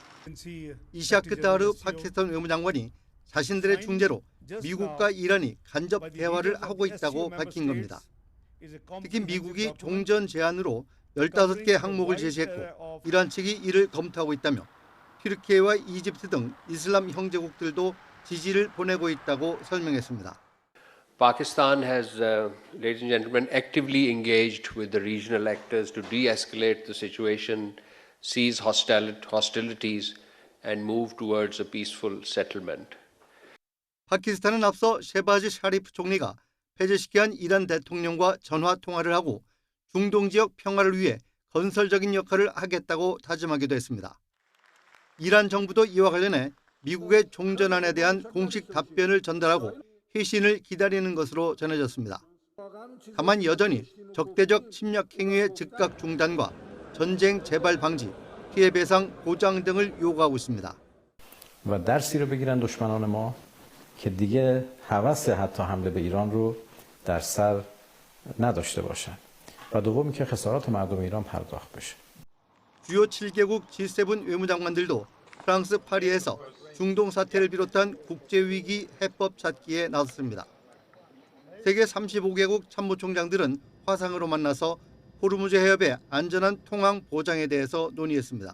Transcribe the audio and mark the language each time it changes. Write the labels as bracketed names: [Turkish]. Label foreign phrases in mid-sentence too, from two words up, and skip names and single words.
[Korean] 이샤크 다르 파키스탄 외무장관이 자신들의 중재로 미국과 이란이 간접 대화를 하고 있다고 밝힌 겁니다. 특히 미국이 종전 제안으로 15개 항목을 제시했고 이란 측이 이를 검토하고 있다며 튀르키예와 이집트 등 이슬람 형제국들도 지지를 보내고 있다고 설명했습니다. [English] Pakistan has, ladies and gentlemen, actively engaged with the regional actors to de-escalate the situation, cease hostilities, and move towards a peaceful settlement. [Korean] 파키스탄은 앞서 셰바즈 샤리프 총리가 패제시키한 이란 대통령과 전화 통화를 하고 중동 지역 평화를 위해 건설적인 역할을 하겠다고 다짐하기도 했습니다. 이란 정부도 이와 관련해 미국의 종전안에 대한 공식 답변을 전달하고 회신을 기다리는 것으로 전해졌습니다. 다만 여전히 적대적 침략 행위의 즉각 중단과 전쟁 재발 방지, 피해 배상 보장 등을 요구하고 있습니다. [Persian] و درسی رو بگیرن دشمنان ما که دیگه هوس حتی حمله به ایران رو در سر نداشته باشن و دومی که خسارات مردم ایران پرداخت بشه. [Korean] 주요 7개국 G7 외무장관들도 프랑스 파리에서 중동 사태를 비롯한 국제위기 해법 찾기에 나섰습니다. 세계 35개국 참모총장들은 화상으로 만나서 호르무즈 해협의 안전한 통항 보장에 대해서 논의했습니다.